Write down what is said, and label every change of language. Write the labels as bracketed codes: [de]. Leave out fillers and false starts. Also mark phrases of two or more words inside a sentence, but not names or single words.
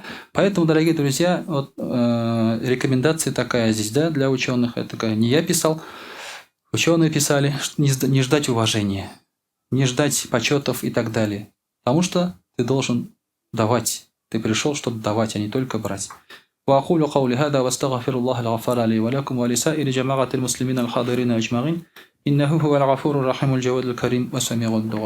[ru] Поэтому, дорогие друзья, рекомендация такая здесь, да, для ученых. Это такая, не я писал, ученые писали, не ждать уважения, не ждать почетов и так далее. Потому что ты должен давать. Ты пришел, чтобы давать, а не только брать. [ar] وأقول قولي هذا واستغفر الله الغفار لي ولكم ولسائر جماعة المسلمين الحاضرين أجمعين إنه هو الغفور الرحيم الجواد الكريم وسميع الدعاء.